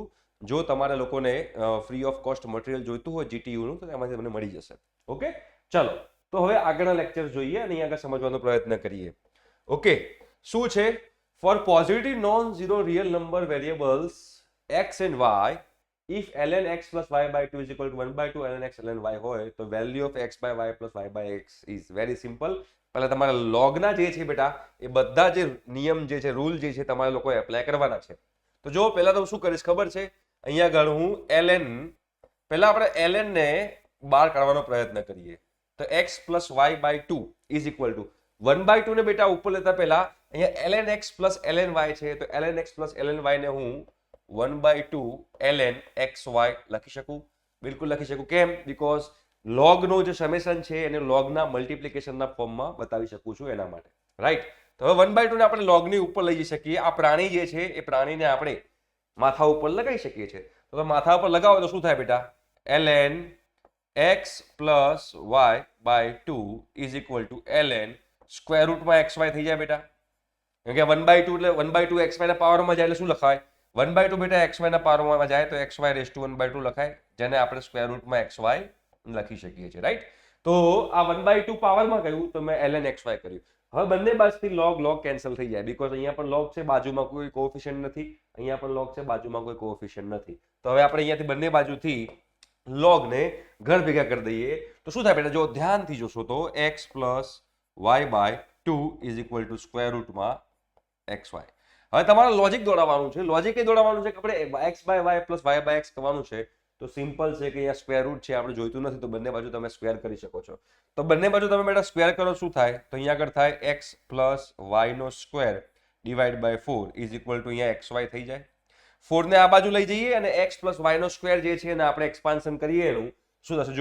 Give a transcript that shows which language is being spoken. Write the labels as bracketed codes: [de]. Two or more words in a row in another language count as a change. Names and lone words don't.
[gu] જો તમારે લોકોને [en] free of cost [gu] મટીરિયલ જોઈતું હોય જીટીયુનું, તો એમાંથી તમને મળી જશે. ઓકે, ચલો તો હવે આગળના લેક્ચર જોઈએ અને અહીંયા આગળ સમજવાનો પ્રયત્ન કરીએ. [en] ઓકે, [gu] શું છે? [en] for positive non zero real number variables x and y, ઇફ ln x plus y by 2 is equal to 1/2 ln x ln y [gu] હોય તો [en] value of x by y plus y by x is very simple. [gu] પહેલા તમારા લોગના જે છે બેટા એ બધા જે નિયમ જે છે, રૂલ જે છે, તમારે લોકોએ એપ્લાય કરવાના છે. તો જો પહેલા તો શું કરીશ ખબર છે? અહીંયા આગળ હું ln, પહેલા આપણે ln ને બહાર કાઢવાનો પ્રયત્ન કરીએ. તો [en] x plus y by 2 is equal to 1/2 [gu] ને બેટા ઉપર લેતા પહેલા અહીંયા [en] ln x plus ln y [gu] છે, તો [en] ln x plus ln y [gu] ને હું 1/2 ln xy લખી શકું. બિલકુલ લખી શકું. કેમ? બીકોઝ લોગનો જે સમેશન છે એને લોગના મલ્ટિપ્લિકેશનના ફોર્મમાં બતાવી શકું છું, એના માટે. રાઈટ? તો હવે 1/2 ને આપણે લોગની ઉપર લઈ જઈ શકીએ. આ પ્રાણી જે છે એ પ્રાણીને આપણે માથા ઉપર લગાવી શકીએ છીએ. તો માથા ઉપર લગાવો તો શું થાય બેટા? [en] ln x plus y by 2 is equal to ln સ્ક્વેર રૂટમાં xy [gu] થઈ જાય બેટા. કેમ કે 1/2 એટલે 1/2 xy ના પાવરમાં જાય એટલે શું લખાય? 1/2 બેટા xy ના પાવરમાં જાય તો xy [en] raise to [gu] 1/2 લખાય, જેને આપણે સ્ક્વેર રૂટમાં xy લખી શકીએ છીએ. રાઈટ? તો આ 1/2 પાવરમાં કહ્યું તો મેં ln xy કર્યું. હવે બંને બાજુથી log log કેન્સલ થઈ જાય, બીકોઝ અહીંયા પણ log છે, બાજુમાં કોઈ કોએફિશિયન્ટ નથી. અહીંયા પણ log છે, બાજુમાં કોઈ કોએફિશિયન્ટ નથી. તો હવે આપણે અહીંયાથી બંને બાજુથી log ને ઘર ભેગા કરી દઈએ તો શું થાય બેટા? જો ધ્યાનથી જોશો તો [en] x plus y by 2 is equal to [gu] સ્ક્વેર રૂટમાં xy. હવે તમારે લોજિક દોડાવવાનું છે. લોજિક એ દોડાવવાનું છે કે આપણે [en] x by y plus y by x [gu] કરવાનું છે. તો સિમ્પલ છે કે અહીંયા સ્ક્વેર રૂટ છે, આપણે જોઈતું નથી, તો બંને બાજુ તમે સ્ક્વેર કરી શકો છો. તો બંને બાજુ તમે બેટા સ્ક્વેર કરો, શું થાય? તો અહીંયા આગળ થાય [en] x plus y [gu] નો સ્ક્વેર [en] divide by 4 is equal to [gu] અહીંયા xy થઈ જાય. 4 ને આ બાજુ લઈ જઈએ અને [en] x plus y [gu] નો સ્ક્વેર જે છે એને આપણે એક્સપાન્શન કરીએ, એનું શું થશે?